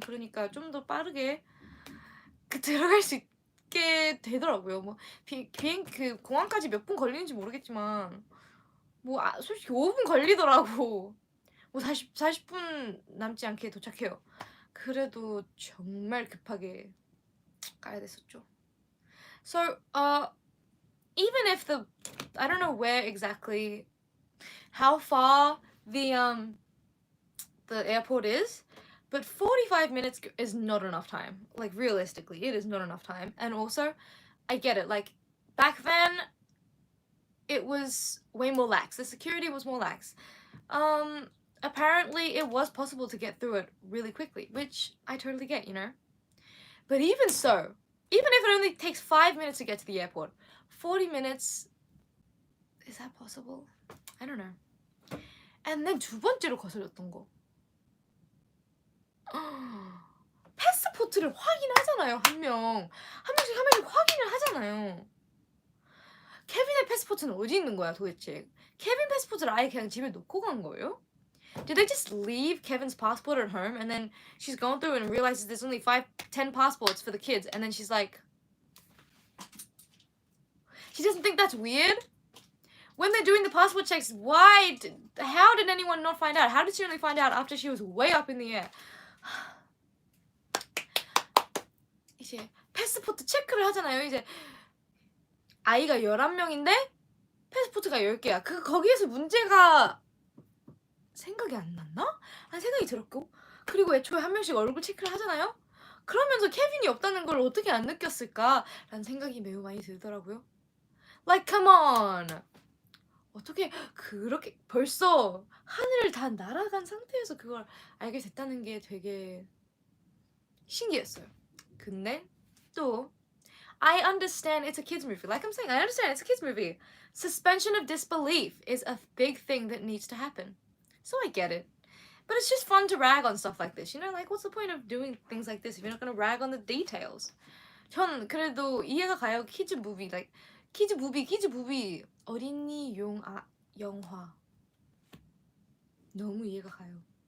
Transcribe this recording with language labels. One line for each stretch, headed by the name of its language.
Korean: 그러니까 좀 더 빠르게 들어갈 수 있게 되더라고요. 뭐 비행 그 공항까지 몇 분 걸리는지 모르겠지만 뭐 솔직히 5분 걸리더라고. 뭐 40분 남지 않게 도착해요. 그래도 정말 급하게 가야 됐었죠.
English: So, even if I don't know where exactly, how far the airport is, but 45 minutes is not enough time. Like realistically, it is not enough time. And also, I get it. Like back then, it was way more lax. The security was more lax. Apparently it was possible to get through it really quickly, which I totally get, you know. But even so, even if it only takes 5 minutes to get to the airport, 40 minutes, is that possible? I don't know. And then
Korean: 두 번째로 거슬렸던 거. 패스포트를 확인하잖아요, 한 명씩 확인을 하잖아요. 케빈의 패스포트는 어디 있는 거야 도대체? 케빈 패스포트를 아예 그냥 집에 놓고 간 거예요?
English: Did they just leave Kevin's passport at home and then she's going through and realizes there's only 10 passports for the kids and then she's like, she doesn't think that's weird? When they're doing the passport checks, how did anyone not find out? How did she only find out after she was way up in the air?
Korean: 이제 패스포트 체크를 하잖아요. 이제 아이가 11명인데 패스포트가 10개야. 거기에서 문제가 생각이 안 났나? 생각이 들었고 그리고 애초에 한 명씩 얼굴 체크를 하잖아요. 그러면서 케빈이 없다는 걸 어떻게 안 느꼈을까라는 생각이 매우 많이 들더라고요.
English: Like come on.
Korean: 어떻게 그렇게 벌써 하늘을 다 날아간 상태에서 그걸 알게 됐다는 게 되게 신기했어요. 근데 또
English: I understand it's a kids movie. Like I'm saying, I understand it's a kids movie. Suspension of disbelief is a big thing that needs to happen. So I get it. But it's just fun to rag on stuff like this. You know, like what's the point of doing things like this if you're not going to rag on the details?
Korean: 전 그래도 이해가 가요. 키즈 무비, like 키즈 무비 어린이 영화 너무 이해가 가요.